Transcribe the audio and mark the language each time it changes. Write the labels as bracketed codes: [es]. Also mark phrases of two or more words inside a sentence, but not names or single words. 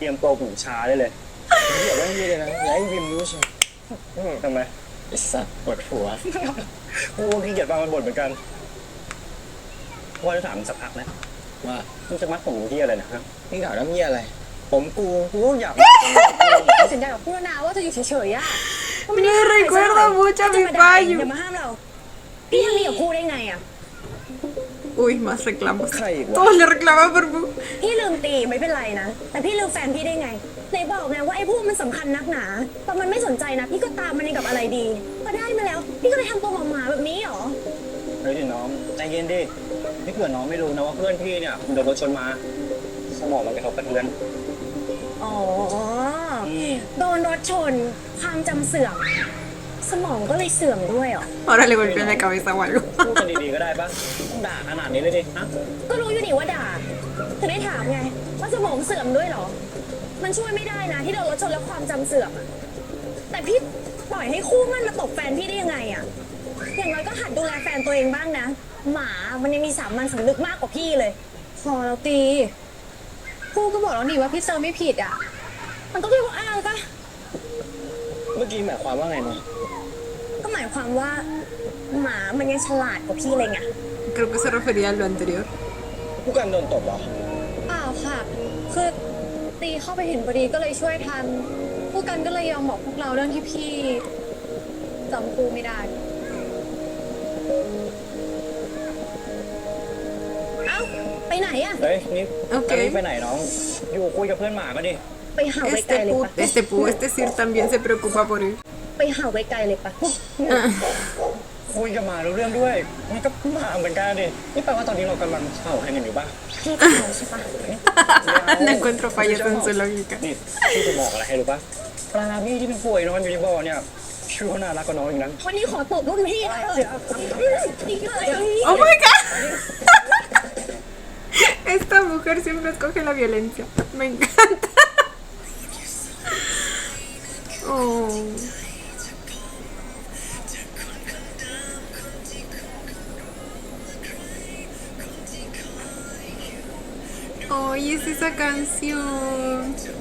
[th] หูชาได้เลย อย่าไว้นี่เลยนะอย่าให้วิมรู้ใช่ไหม ทำไม ไอ้สัตว์ปวดหัว กูก็ขี้เกียจฟังมันบ่นเหมือนกันว่าจะถามมึงสักพักนะ ว่า มึงจะมัดผมที่อะไรนะครับ นี่ถามน้ำเยี่ยอะไร ผมกูอยาก สัญญากับพูดแล้วนะว่าจะอยู่เฉยๆอ่ะ [es] Me recuerda mucho a mi [th] เดี๋ [es] payo. [th] ยวมาห้ามเรา พี่ทำนี่กับพูดได้ไงอ่ะ [es] Uy, más reclamos. [th] ใครอีกวะ [es] Todos le reclaman por Bu. [th] พี่ลืมตีไม่เป็นไรนะ แต่พี่ลืมแฟนพี่ได้ไงไหนบอกไงว่าไอ้พวกมันสำคัญนักหนาพอมันไม่สนใจนะ พี่ก็ตามมันเองกับอะไรดีพอได้มาแล้ว พี่ก็เลยทำตัวหมาๆแบบนี้เหรอ เฮ้ยดิน้องใจเย็นดินี่เผื่อน้องไม่รู้นะว่าเพื่อนพี่เนี่ยโดนรถชนมา สมองมันกระทบกระเทือน อ๋อ โดนรถชน ความจำเสื่อม สมองก็เลยเสื่อมด้วยเหรอ [es] Ahora le golpeé la cabeza o algo. [th] พูดกันดีๆก็ได้ปะต้องด่าขนาดนี้เลยดิฮะ ก็รู้อยู่นี่ว่าด่าถึงได้ถามไง ว่าสมองเสื่อมด้วยเหรอ มันช่วยไม่ได้นะที่โดนรถชนแล้วความจำเสื่อมอะแต่พี่ปล่อยให้คู่มันมาตบแฟนพี่ได้ยังไงอะอย่างน้อยก็หัดดูแลแฟนตัวเองบ้างนะ หมามันยังมีสามัญสำนึกมากกว่าพี่เลย พอแล้วตีพูก็บอกแล้วนี่ว่าพี่เซอร์ไม่ผิดอ่ะ มันก็แค่ว่าอ้างปะ เมื่อกี้หมายความว่าไงนะ ก็หมายความว่า หมามันยังฉลาดกว่าพี่เลยไง [es] Creo que se refería a lo anterior. [th] ผู้กันโดนตบเหรอ เปล่าค่ะ คือตีเข้าไปเห็นพอดีก็เลยช่วยทันผู้กันก็เลยยอมบอกพวกเราเรื่องที่พี่จำพูไม่ได้ เอ้าไปไหนอะ เฮ้ยนี่ โอเค จะรีบไปไหนน้อง อยู่คุยกับเพื่อนหมาก็ดิ ไปเห่าไกลๆเลยปะ [es] Este Sir también se preocupa por él. [th] ไปเห่าไกลๆเลยปะ คุยกับหมารู้เรื่องด้วยมันก็หมาเหมือนกันดินี่แปลว่าตอนนี้เรากำลังเห่าใครกันอยู่บ้าง พี่กับเขาใช่ปะ [es] No encuentro fallas en su lógica. [th] นี่พี่จะบอกอะไรให้รู้ปะปลาพี่ที่เป็นป่วยนอนอยู่ในบ่อเนี่ยชื่อว่าน่ารักกว่าน้องอีกนะ วันนี้ขอตบรุ่นพี่เลยอีกเลย [en] Oh my god. [es] Esta mujer siempre escoge la violencia. Me encanta. Oh. Oye, es esa canción.